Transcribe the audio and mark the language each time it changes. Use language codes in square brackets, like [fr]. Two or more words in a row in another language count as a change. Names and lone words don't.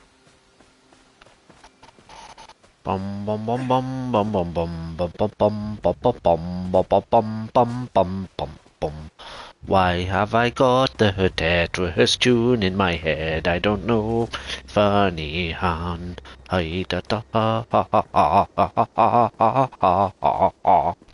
[en] Bum bum bum bum bum bum bum bum bum bum bum bum bum bum bum bum bum bum. Why have I got the Tetris tune in my head? I don't know. Funny Han. Hi da da ha ha ha ha ha ha ha ha ha ha.